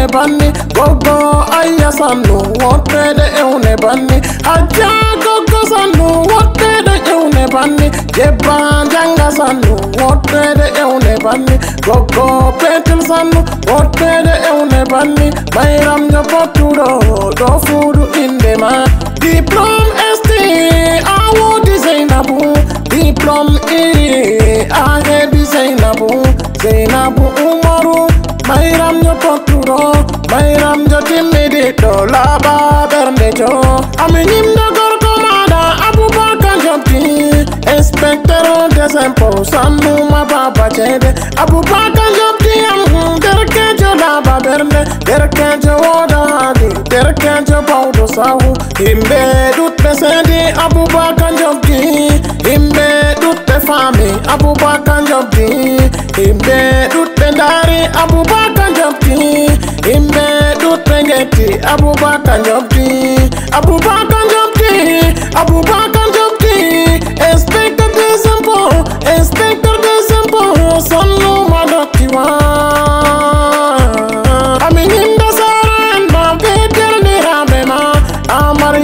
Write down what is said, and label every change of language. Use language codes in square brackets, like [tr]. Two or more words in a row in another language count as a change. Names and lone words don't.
[ff] banni goggo Ayya sannu wottede ewne banni Hajja goggo sannu wottede ewne banni Jebba janga sannu wottede ewne banni goggo Petel sannu wottede ewne banni Mayram jo pottuɗo ɗo fuuɗu inde ma diplôme ST a wodi Zainabu diplôme E a heɓi Zainabu Umaru Mayram jo pottuɗo Mayram jo timmiɗiɗɗo laaɓa ɓernde jo ami ñimɗo gorko maɗa Abubakar jokki inspecteur [fr] des impôts [ff] sannuma baba ceede Abubakar jokki am derkejo laaɓa ɓernde derkejo woda haali derkejo bawɗo sahu himɓe ɗuɗɓe seedi Abubakar jokki himɓe ɗuɗɓe faami Abubakar jokki himɓe ɗuɗɓe ndaari Abubakar jokki himɓe ɗuɗɓe getti Abubakar jokki Abubakar jokki Abubakar jokki [fr] inspecteur des [ff] impôts sonnuma dokkiwa ami ñimɗo sara en ma be derniraɓe ma